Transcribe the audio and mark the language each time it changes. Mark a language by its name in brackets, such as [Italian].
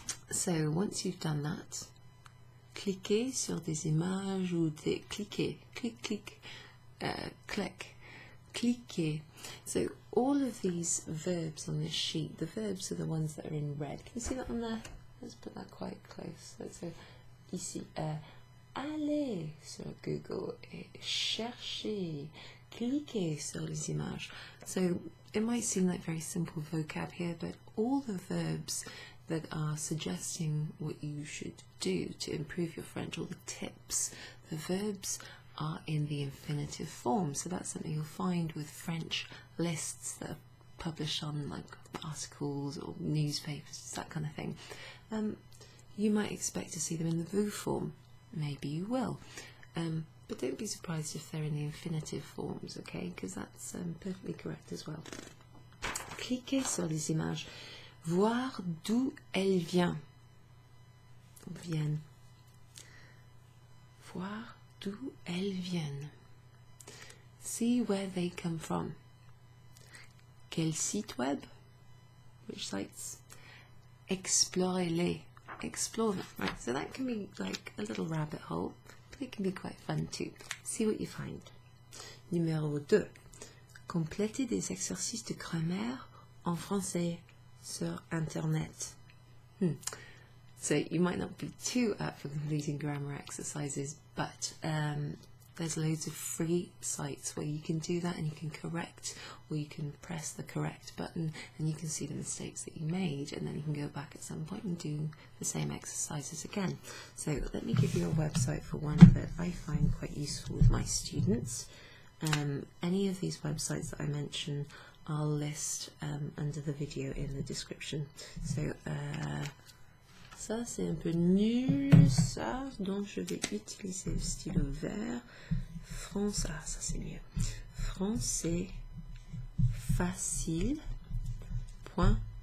[English] So once you've done that, [French] cliquez sur des images ou click cliquer. [English] So all of these verbs on this sheet, the verbs are the ones that are in red. Can you see that on there? Let's put that quite close. [French] So ici, allez sur Google et cherchez, cliquez sur les images. [English] So it might seem like very simple vocab here, but all the verbs that are suggesting what you should do to improve your French, all the tips, the verbs are in the infinitive form. So that's something you'll find with French lists that are published on like articles or newspapers, that kind of thing. You might expect to see them in the vous form. Maybe you will. But don't be surprised if they're in the infinitive forms, okay? Because that's perfectly correct as well. [French] Cliquez sur les images. Voir d'où elles viennent. Voir d'où elles viennent. [English] See where they come from. [French] Quel site web? [English] Which sites? [French] Explorez-les. [English] Explore them. Right, so that can be like a little rabbit hole, but it can be quite fun too. See what you find. Numéro 2. [French] Complétez des exercices de grammaire en français sur Internet. [English] So you might not be too up for completing grammar exercises, but there's loads of free sites where you can do that, and you can correct, or you can press the correct button and you can see the mistakes that you made, and then you can go back at some point and do the same exercises again. So let me give you a website for one that I find quite useful with my students. Any of these websites that I mention I'll list under the video in the description. [French] So ça c'est un peu nul, ça, donc je vais utiliser le stylo vert. Ça c'est mieux. Français facile. Point.